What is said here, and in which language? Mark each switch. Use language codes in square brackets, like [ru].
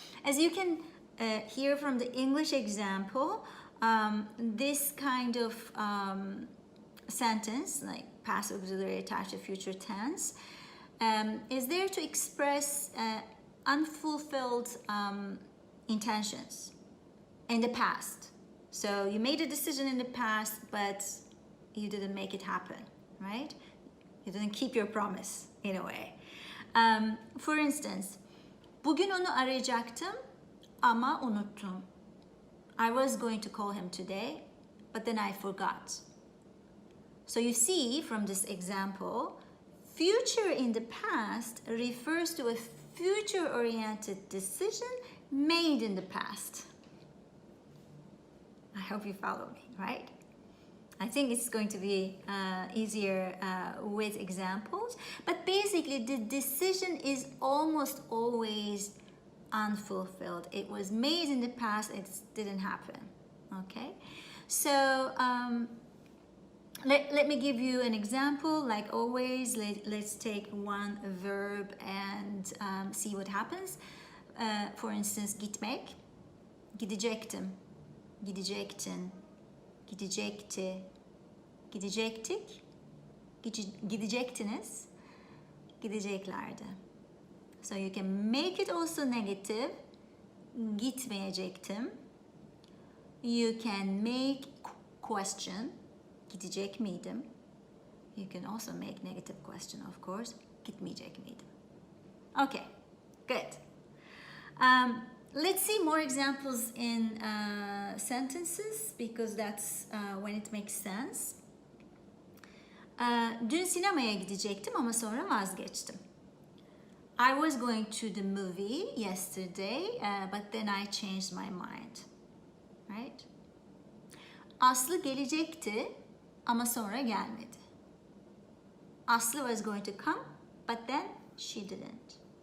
[en] As you can hear from the English example, this kind of sentence, like past auxiliary attached to future tense, is there to express unfulfilled intentions in the past. So you made a decision in the past, but you didn't make it happen, right? You didn't keep your promise in a way. For instance, [tr] bugün onu arayacaktım ama unuttum. [en] I was going to call him today, but then I forgot. So you see from this example, future in the past refers to a future-oriented decision made in the past. I hope you follow me, right? I think it's going to be easier with examples, but basically the decision is almost always unfulfilled. It was made in the past, it didn't happen, okay? So let me give you an example. Like always, let's take one verb and see what happens. For instance, [tr] gitmek, gidecektim, gidecektin, gidecekti, gidecektik, gidecektiniz, gideceklerdi. [en] So you can make it also negative, [tr] gitmeyecektim. [en] You can make question, [tr] gidecek miydim? [en] You can also make negative question, of course, [tr] gitmeyecek miydim? [en] Okay, good. Let's see more examples in sentences because that's when it makes sense. [tr] Dün sinemaya gidecektim ama sonra vazgeçtim. [en] I was going to the movie yesterday, but then I changed my mind, right? [tr] Aslı gelecekti ama sonra gelmedi. [en] Aslı was going to come, but then she didn't.